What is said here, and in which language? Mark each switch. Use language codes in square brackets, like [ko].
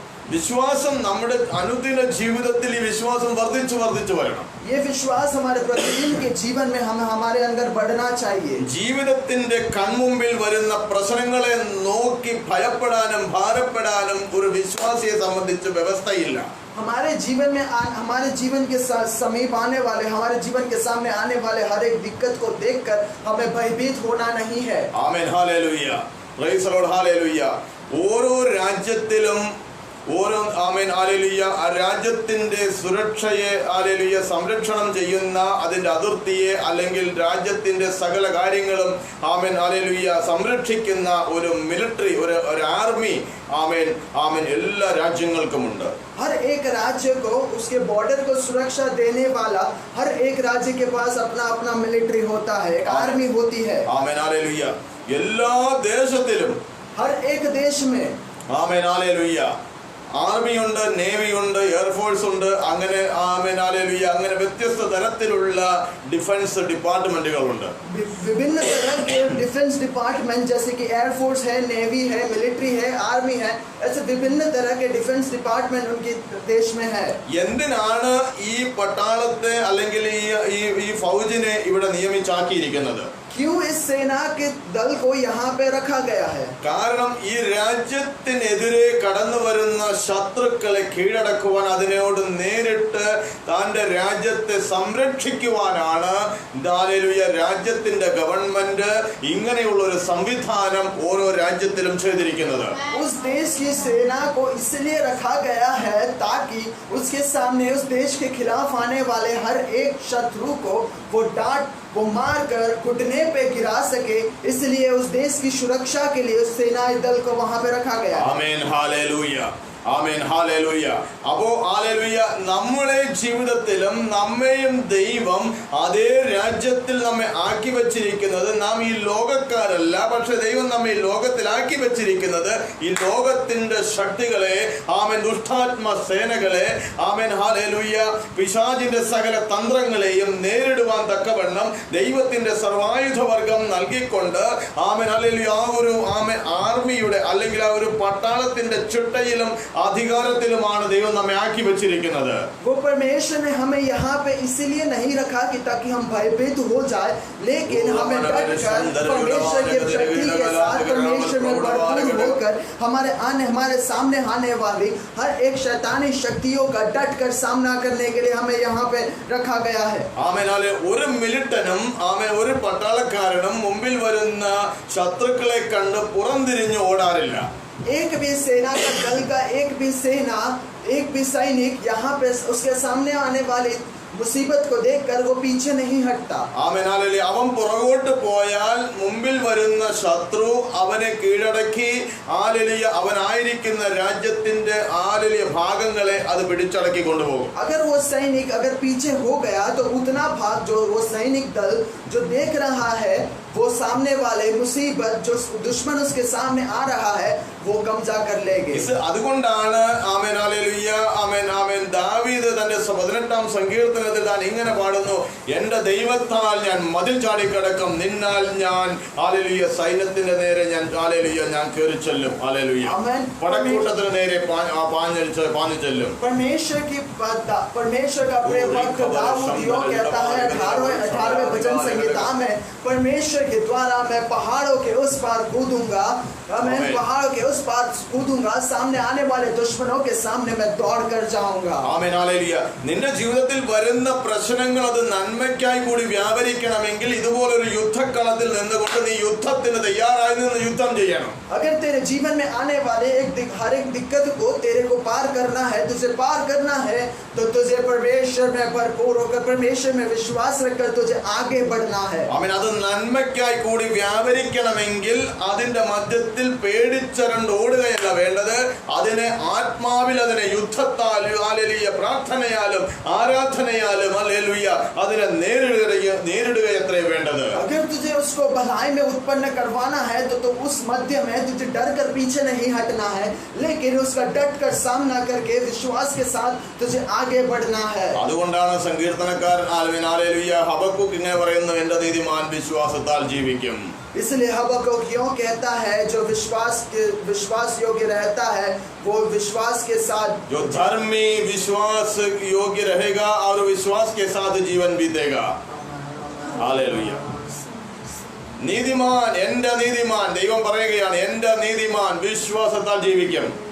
[ml] വിശ്വാസം നമ്മുടെ അനുദിന ജീവിതത്തിൽ ഈ വിശ്വാസം വർദ്ധിച്ചു വരണം. [hi] ये विश्वास हमारे प्रतिदिन के जीवन में हमारे अंदर बढ़ना चाहिए. [ml] ജീവിതത്തിന്റെ കൺമുമ്പിൽ വരുന്ന പ്രശ്നങ്ങളെ നോക്കി ഭയപ്പെടാനും ഭാരപ്പെടാനും ഒരു വിശ്വാസിയെ സംബന്ധിച്ച് വ്യവസ്ഥയില്ല. [hi] हमारे जीवन में हमारे जीवन के समीप आने वाले, हमारे जीवन के सामने आने वाले हर एक दिक्कत को देखकर हमें भयभीत होना नहीं है. [ml] ആമേൻ. Hallelujah. [en] Praise the Lord. [ml] Hallelujah. ഓരോ രാജ്യത്തിലും ഓരോ ആമേൻ ഹല്ലേലൂയ ആ രാജ്യത്തിന്റെ സുരക്ഷയെ ഹല്ലേലൂയ സംരക്ഷണം ചെയ്യുന്ന അതിന്റെ അതിർത്തിയെ അല്ലെങ്കിൽ രാജ്യത്തിന്റെ സകല കാര്യങ്ങളും ആമേൻ ഹല്ലേലൂയ സംരക്ഷിക്കുന്ന ഒരു മിലിറ്ററി ഒരു ആർമി ആമേൻ ആമേൻ എല്ലാ രാജ്യങ്ങൾക്കുമുണ്ട്. [hi] हर एक राज्य को उसके बॉर्डर को सुरक्षा देने वाला हर एक राज्य के पास अपना अपना मिलिट्री होता है, एक आर्मी होती है. [ml] ആമേൻ ഹല്ലേലൂയ എല്ലാ ദേശത്തിലും [hi] हर एक देश में [ml] ആമേൻ ഹല്ലേലൂയ ആർമി ഉണ്ട്, നേവി ഉണ്ട്, എയർഫോഴ്സ് ഉണ്ട്, അങ്ങനെ ആമേൻ ഹല്ലേലൂയ അങ്ങനെ വ്യത്യസ്ത തരത്തിലുള്ള ഡിഫൻസ് ഡിപ്പാർട്ട്മെന്റുകളുണ്ട്. [hi] विभिन्न तरह के डिफेंस डिपार्टमेंट जैसे कि एयरफोर्स है, नेवी है, मिलिट्री है, आर्मी है, ऐसे विभिन्न तरह के डिफेंस डिपार्टमेंट उनके देश में है. [ml] എന്തിനാണ് ഈ പട്ടാളത്തെ അല്ലെങ്കിൽ ഈ ഫൗജിനെ ഇവിടെ നിയമിച്ചാക്കിയിരിക്കുന്നത്? [hi] क्यों इस सेना के दल को यहाँ पे रखा गया है? [ml] കാരണം ഈ രാജ്യത്തിനെതിരെ കടന്നു വരുന്ന ശത്രുക്കളെ കീഴടക്കുവാൻ, അതിനോട് നേരിട്ട് തന്റെ രാജ്യത്തെ സംരക്ഷിക്കുവാനാണ് ഹല്ലേലൂയ രാജ്യത്തിന്റെ ഗവൺമെന്റ് ഇങ്ങനെയുള്ള ഒരു സംവിധാനം ഓരോ രാജ്യത്തിലും ചെയ്തിരിക്കുന്നത്. [hi] उस देश की सेना को इसलिए रखा गया है ताकि उसके सामने उस देश के खिलाफ आने वाले हर एक शत्रु को वो मार कर घुटने पे गिरा सके, इसलिए उस देश की सुरक्षा के लिए उस सेनाई दल को वहां पे रखा गया. [ml] Amen hallelujah amen hallelujah. അപ്പോ ഹല്ലേലൂയ നമ്മുടെ ജീവിതത്തിലും നമ്മെയും ദൈവം അതേ രാജ്യത്തിൽ നമ്മെ ആക്കി വെച്ചിരിക്കുന്നത്. നാം ഈ ലോകക്കാരല്ല, പക്ഷെ ദൈവം നമ്മെ ഈ ലോകത്തിലാക്കി വെച്ചിരിക്കുന്നത് ഈ ലോകത്തിന്റെ ശക്തികളെ, ആമേൻ ദുഷ്ടാത്മ സേനകളെ, ആമേൻ ഹല്ലേലൂയ പിശാചിന്റെ സകല തന്ത്രങ്ങളെയും നേരിടുവാൻ തക്കവണ്ണം ദൈവത്തിന്റെ സർവായുധവർഗം നൽകിക്കൊണ്ട് ആമേൻ ഹല്ലേലൂയ ആ ഒരു ആമേൻ ആർമിയുടെ അല്ലെങ്കിൽ ആ ഒരു പട്ടാളത്തിന്റെ ചുട്ടയിലും अधिकारത്തിലുമാണ് ദൈവം നമ്മെ ആക്കി വെച്ചിരിക്കുന്നത്. [hi] वो परमेश्वर ने हमें यहाँ पे इसीलिए नहीं रखा कि ताकि हम भयभीत हो जाए, लेकिन हमें डटकर परमेश्वर की शक्ति के साथ परमेश्वर में भरपूर होकर हमारे सामने आने वाली हर एक शैतानी शक्तियों का डटकर सामना करने के लिए हमें यहाँ पे रखा गया है. [ml] ആമേൻ ഒരു മിലിറ്റനും ആമേൻ ഒരു പട്ടാളക്കാരനും മുമ്പിൽ വരുന്ന ശത്രുക്കളെ കണ്ട് പുറംതിരിഞ്ഞ് ഓടാറില്ല. [hi] एक भी सेना का दल का एक भी सैनिक यहाँ पे उसके सामने आने वाली मुसीबत को देखकर वो पीछे नहीं हटता. [ml] ആമേൻ ഹല്ലേലൂയ അവൻ പുറകോട്ട് പോയാൽ മുമ്പിൽ വരുന്ന ശത്രു അവനെ കീഴടക്കി ഹല്ലേലൂയ അവനായിരിക്കുന്ന രാജ്യത്തിന്റെ ഹല്ലേലൂയ ഭാഗങ്ങളെ അത് പിടിച്ചടക്കി കൊണ്ടുപോകും. [hi] अगर वो सैनिक अगर पीछे हो गया तो उतना भाग जो वो सैनिक दल जो देख रहा है, वो सामने वाले मुसीबत जो दुश्मन उसके सामने आ रहा है वो कब्जा कर लेंगे. [ml] അതുകൊണ്ടാണ് ആമേൻ ഹല്ലേലൂയ ആമേൻ ആമേൻ ദാവീദ് തന്റെ 18ാം സങ്കീർത്തനത്തിൽ താൻ ഇങ്ങനെ പാടുന്നു, എന്റെ ദൈവത്താൽ ഞാൻ മതിൽ ചാടിക്കടക്കും, നിന്നാൽ ഞാൻ ഹല്ലേലൂയ സൈന്യത്തിന്റെ നേരെ ഞാൻ ഹല്ലേലൂയ ഞാൻ കേറി ചെല്ലും. ഹല്ലേലൂയ പടക്കൂട്ടത്തിന് നേരെ പാഞ്ഞു ചെല്ലും. [hi] परमेश्वर का प्रिय भक्त दाऊद यो कहता है 18वें भजन संहिता में, परमेश्वर के द्वारा मैं पहाड़ों के उस पार कूदूंगा, मैं पहाड़ों के उस पार कूदूंगा, सामने आने वाले दुश्मनों के सामने मैं दौड़ कर जाऊंगा. [ml] Amen hallelujah. നിന്റെ ജീവിതത്തിൽ വരുന്ന പ്രശ്നങ്ങൾ അത് നന്മയ്ക്കായി കൂടി വ്യാപരിക്കണമെങ്കിൽ ഇതുപോലൊരു യുദ്ധക്കളത്തിൽ നിന്നുകൊണ്ട് നീ യുദ്ധത്തിന് തയ്യാറായി നിന്ന് യുദ്ധം ചെയ്യണം. [hi] अगर तेरे जीवन में आने वाले हर एक दिक्कत को तेरे को पार करना है, तुझे पार करना है, तो तुझे परमेश्वर में भरपूर होकर परमेश्वर में विश्वास रखकर तुझे आगे बढ़ना है. [ml] ആമേൻ അത് നന്മയ്ക്കായി കൂടി വ്യാപരിക്കണമെങ്കിൽ അതിന്റെ മധ്യത്തിൽ പേടിച്ചരണ്ട് ഓടുകയല്ല വേണ്ടത്, അതിനെ ആത്മാവിൽ അതിനെ യുദ്ധത്താൽ ഹല്ലേലൂയ പ്രാർത്ഥനയാലും ആരാധനയാലും ഹല്ലേലൂയ അതിനെ നേരിടുകയത്രേ വേണ്ടത്. [hi] अगर तुझे उसको भलाई में उत्पन्न करवाना है तो उस मध्य में तुझे डर कर पीछे नहीं हटना है, लेकिन उसका डट कर सामना करके विश्वास के साथ तुझे आगे बढ़ना है. [ml] അതുകൊണ്ടാണ് സങ്കീർത്തനക്കാരൻ ഹല്ലേലൂയ ഹബക്കൂക്ക് ഇങ്ങനെ പറയുന്നു, എന്റെ നീതിമാൻ വിശ്വാസത്താൽ ജീവിക്കും. [hi] इसलिए हबक्कूक क्यों कहता है, जो विश्वास योग्य रहता है वो विश्वास के साथ, जो धर्मी विश्वास योग्य रहेगा और विश्वास के साथ जीवन बीतेगा. हालेलुया. [ml] നീതിമാൻ എന്റെ നീതിമാൻ ദൈവം പറയുകയാണ്, എന്റെ നീതിമാൻ വിശ്വാസത്താൽ ജീവിക്കും.